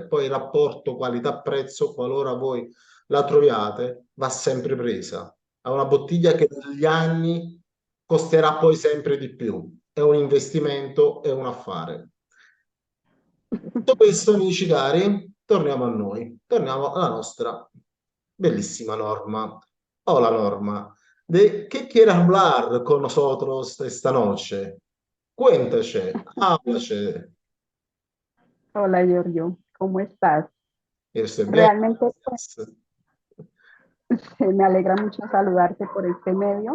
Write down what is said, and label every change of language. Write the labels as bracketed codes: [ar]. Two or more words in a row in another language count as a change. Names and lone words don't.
[it] Poi il rapporto qualità-prezzo, qualora voi la troviate, va sempre presa. È una bottiglia che negli anni costerà poi sempre di più. È un investimento, è un affare. Detto questo, amici cari, torniamo a noi, torniamo alla nostra bellissima Norma. [es] Hola Norma, ¿de qué quieres hablar con nosotros esta noche? Cuéntache, háblache. Hola, Giorgio. ¿Cómo estás? Yo estoy bien, Realmente pues, gracias. me alegra mucho saludarte por este medio.